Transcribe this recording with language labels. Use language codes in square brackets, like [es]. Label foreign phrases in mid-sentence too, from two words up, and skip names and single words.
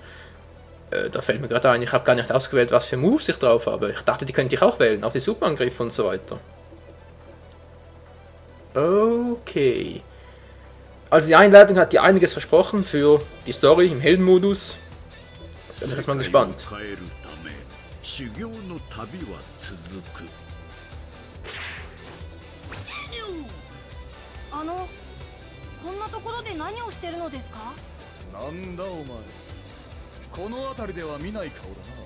[de] Da fällt mir gerade ein, ich habe gar nicht ausgewählt, was für Moves ich drauf habe. Ich dachte, die könnte ich auch wählen. Auch die Superangriffe und so weiter. Okay. Also die Einleitung hat dir einiges versprochen für die Story im Heldenmodus. Bin ich jetzt mal gespannt. [ja] こんなところで何をしてるのですか？なんだお前、この辺りでは見ない顔だな。